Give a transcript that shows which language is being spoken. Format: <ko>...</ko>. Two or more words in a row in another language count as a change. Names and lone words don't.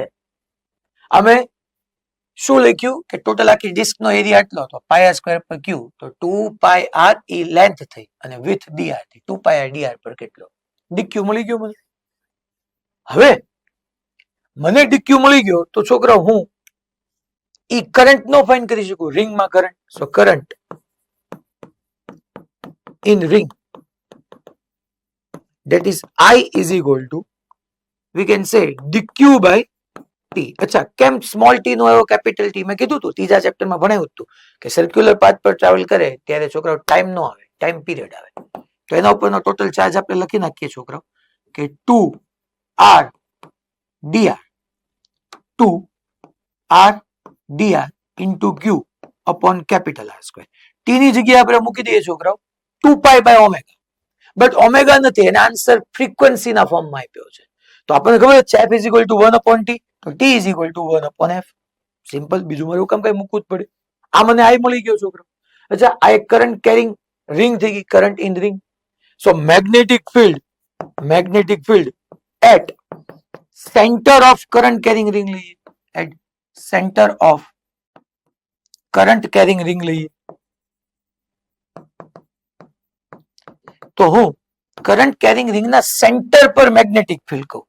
<gu>અમે શું લખ્યું કે ટોટલ આખી ડિસ્ક નો એરિયા એટલો હતો</gu> <en>pi r square</en> <gu>પર ક્યુ, તો 2</gu> <en>pi r</en> <gu>એ લેન્થ થઈ અને</gu> <en>width dr</en> <gu>થઈ. 2</gu> <en>pi r dr</en> <gu>પર કેટલો ડીક્યુ મળી ગયો મને. હવે મને ડીક્યુ મળી ગયો તો છોકરા હું ઈ કરંટ નો ફાઇન્ડ કરી શકું, રિંગમાં કરંટ.</gu> <en>so current in ring, that is I is equal to, we can say dq by t.</en> <gu>અચ્છા, કેમ</gu> <en>small t</en> <gu>નો આવ્યો</gu> <en>capital t?</en> <gu>મેં કીધું હતું ત્રીજા ચેપ્ટરમાં ભણાવ્યું હતું કે</gu> <en>circular path</en> <gu>પર ટ્રાવેલ કરે ત્યારે છોકરાઓ ટાઈમ નો આવે,</gu> <en>time period</en> <gu>આવે. તો એના ઉપરનો ટોટલ ચાર્જ આપણે લખી નાખીએ છોકરાઓ કે</gu> <en>2 r dr, 2 r dr into q upon capital R square.</en> <gu>t ની જગ્યાએ આપણે મૂકી દઈએ છોકરાઓ 2</gu> <en>pi by omega. but omega</en> <gu>નથી, એનો આન્સર ફ્રીક્વન્સીના ફોર્મમાં આપ્યો છે. તો આપણને ખબર છે</gu> <en>f is equal to 1 upon t,</en> <gu>તો</gu> <en>t is equal to 1 upon f.</en> <gu>સિમ્પલ, બીજું મારું કામ કઈ મૂકવું જ પડે. આ મને આઈ મળી ગયો છોકરો. અચ્છા, આ એક</gu> <en>current carrying ring</en> <gu>થઈ ગઈ,</gu> <en>current in ring. so magnetic field at centre of current carrying ring લઈએ, at centre of current carrying ring</en> <gu>લઈએ તો હું</gu> <en>current carrying રિંગના સેન્ટર પર magnetic field કહું.</en>